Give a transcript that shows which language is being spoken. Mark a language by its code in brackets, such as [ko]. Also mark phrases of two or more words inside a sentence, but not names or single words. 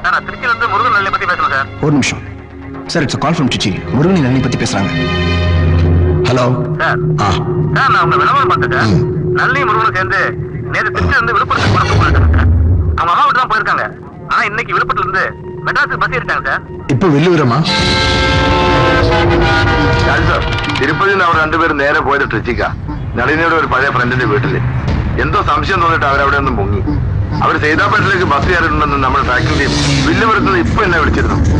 [ta] ஒரு நிமிஷம் சார். [en] it's call from Trichy. [ta] முருகன் நளினி பத்தி பேசுறாங்க. ஹலோ. நான் உங்க விளம்பரம் பார்த்துட்டேன். நளினி முருகனும் சேர்ந்து நேற்று திருச்சி இருந்து விழுப்புரத்துக்கு பணத்தை போயிருக்காங்க சார். அவங்க அம்மா வீட்டு தான் போயிருக்காங்க. ஆனா இன்னைக்கு விழுப்புரத்துல இருந்து மெட்ராஸுக்கு பஸ் ஏறிட்டாங்க சார். இப்ப வெள்ளுவரமா? [ml] സാർ, തിരുപ്പതിയിൽ നിന്ന് അവർ രണ്ടുപേരും നേരെ പോയത് ട്രിച്ചിക്ക, നളിനിയുടെ ഒരു പഴയ ഫ്രണ്ടിന്റെ വീട്ടില്. എന്തോ സംശയം തോന്നിട്ട് അവരവിടെ ഒന്നും മുങ്ങി. അവർ സൈതാപ്പേട്ടിലേക്ക് ബസ് കയറിയിട്ടുണ്ടെന്ന് നമ്മുടെ [en] tracking team [ml] വില്ലുപുരത്ത് ഇപ്പൊ എന്നെ വിളിച്ചിരുന്നു.